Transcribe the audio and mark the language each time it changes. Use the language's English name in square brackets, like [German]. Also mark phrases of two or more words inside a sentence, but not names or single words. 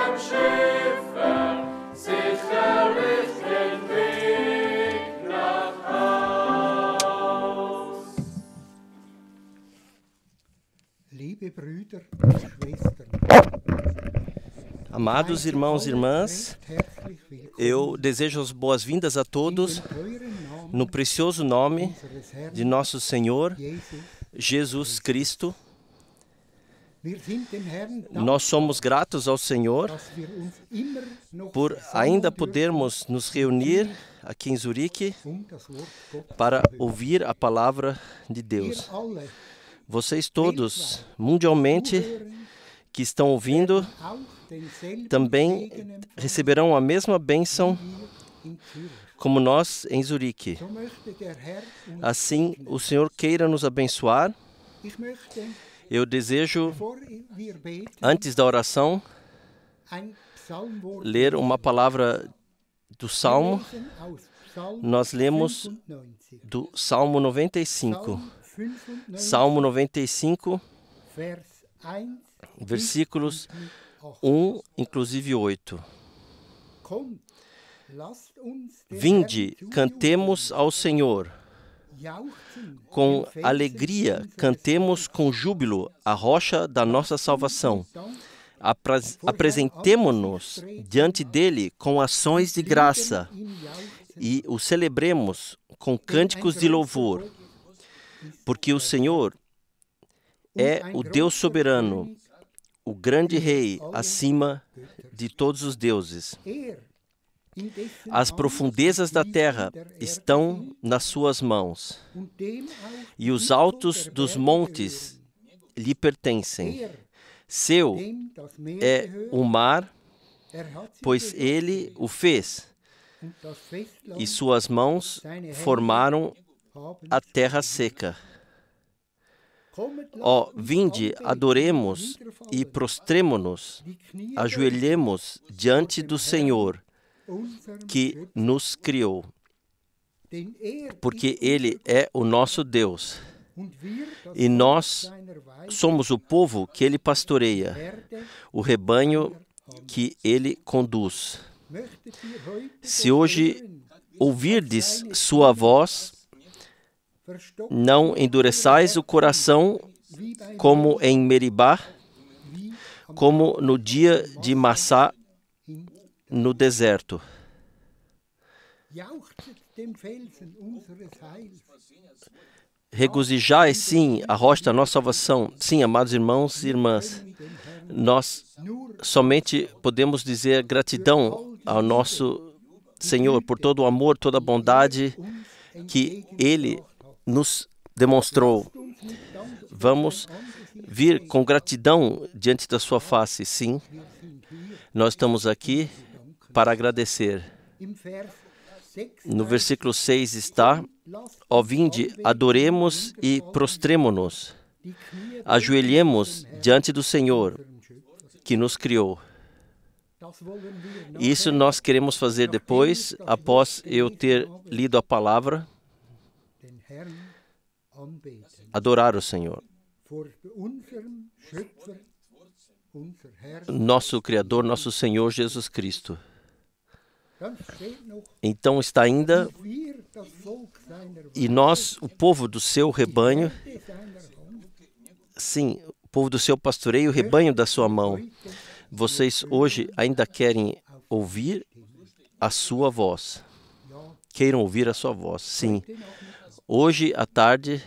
[German] Schiffe sicherlich den Weg nach Haus. Liebe Brüder und Schwestern, [Portuguese] Amados irmãos e irmãs, [German] herzlich willkommen [Portuguese] eu desejo as boas-vindas a todos [German] in eurem Namen [Portuguese] no precioso nome [German] unseres Herrn [Portuguese] de nosso Senhor [German] Jesus. [Portuguese] Jesus Cristo. [German] Wir sind dem Herrn [Portuguese] Nós somos gratos ao Senhor [German] dass wir uns immer noch [Portuguese] por [German] versammeln [Portuguese] ainda [German] dürfen, [Portuguese] podermos nos reunir aqui em Zurique [German] das Wort Gottes [Portuguese] para [German] zu hören. [Portuguese] ouvir a palavra de [German] Wir [Portuguese] Deus. [German] alle [Portuguese] Vocês todos, mundialmente, que estão ouvindo, [German] auch denselben [Portuguese] também [German] Segen empfangen [Portuguese] receberão a mesma bênção [German] wie in Zürich. [Portuguese] como nós em Zurique. [German] So möchte der Herr uns [Portuguese] Assim, o Senhor queira nos abençoar. [German] Ich möchte, [Portuguese] Eu desejo, [German] bevor wir beten, [Portuguese] antes da oração, [German] ein Psalmwort [Portuguese] ler uma palavra do Salmo. [German] lesen aus Psalm [Portuguese] Nós lemos [German] 95. [Portuguese] do Salmo 95. [German] Psalm 95, [Portuguese] Salmo 95, [German] Vers 1 [Portuguese] versículos [German] bis 8. [Portuguese] 1, inclusive 8. [German] Kommt, lasst uns dem [Portuguese] Vinde, [German] Herrn [Portuguese] cantemos ao Senhor. [German] jauchzen, [Portuguese] Com [German] dem Felsen [Portuguese] alegria, [German] unseres [Portuguese] cantemos com júbilo a rocha da nossa salvação. [German] Dank, [Portuguese] Apresentemo-nos diante dele com ações de graça [German] ihn jauchzen, [Portuguese] e o celebremos com cânticos de louvor, porque o Senhor é o Deus soberano, o grande Rei acima de todos os deuses. [German] in dessen [Portuguese] As [German] Hand [Portuguese] profundezas da terra [German] der Erde [Portuguese] estão nas suas mãos, [German] und dem auch [Portuguese] e os [German] die [Portuguese] altos [German] der [Portuguese] dos [German] Berge [Portuguese] montes [German] gehören. [Portuguese] lhe pertencem. [German] Er, [Portuguese] Seu [German] dem das Meer [Portuguese] é [German] gehört, [Portuguese] o mar, [German] hat sie [Portuguese] pois [German] geschaffen, [Portuguese] ele o fez, [German] und das Festland [Portuguese] e suas mãos formaram [German] haben [Portuguese] a terra seca. [German] Kommet, lasst [Portuguese] Ó, [German] uns [Portuguese] vinde, [German] anbeten, [Portuguese] adoremos e [German] niederfallen, [Portuguese] prostremo-nos, [German] die Knie [Portuguese] ajoelhemos diante do Senhor [German] beugen, unserem [Portuguese] que [German] Schöpfer, [Portuguese] nos criou, [German] denn er [Portuguese] porque [German] ist [Portuguese] Ele é o nosso Deus, [German] und wir das [Portuguese] e [German] Volk [Portuguese] nós [German] seiner Weide, [Portuguese] somos o povo que Ele pastoreia, [German] Herde, [Portuguese] o rebanho que Ele conduz. [German] möchtet ihr heute [Portuguese] Se [German] doch [Portuguese] hoje [German] hören, [Portuguese] ouvirdes sua voz, [German] verstockt [Portuguese] não endureçais o coração [German] wie bei [Portuguese] como em Meribá, [German] wie am [Portuguese] como no dia de Massá no deserto. [German] jauchzet dem Felsen unseres Heils. [Portuguese] Regozijai, sim, a rocha da nossa salvação. Sim, amados irmãos e irmãs, [German] Mit dem Herrn [Portuguese] nós [German] nur [Portuguese] somente podemos dizer gratidão ao nosso Senhor por todo o amor, toda a bondade [German] uns [Portuguese] que Ele nos demonstrou. [German] uns mit Dank [Portuguese] Vamos vir com gratidão diante da sua face, sim. Nós estamos aqui para agradecer. [German] im Vers 6 [Portuguese] No versículo 6 está: [German] lasst [Portuguese] Ó, vinde, adoremos e prostremo-nos, [German] die Knie [Portuguese] ajoelhemos diante do Senhor [German] unserem Schöpfer. [Portuguese] que nos criou. [German] Das wollen wir [Portuguese] Isso nós queremos fazer depois, após eu ter lido a palavra, [German] den Herrn anbeten. [Portuguese] adorar o Senhor, [German] Vor unserem Schöpfer, unser Herr. [Portuguese] nosso Criador, nosso Senhor Jesus Cristo. [German] Dann steht noch, [Portuguese] Então está ainda, [German] wir das Volk seiner [Portuguese] e nós, o povo do seu rebanho, [German] Weide seiner Hand, [Portuguese] sim, o povo do seu pastoreio, o rebanho da sua mão. Vocês hoje ainda querem ouvir a sua voz. Queiram ouvir a sua voz, sim. Hoje à tarde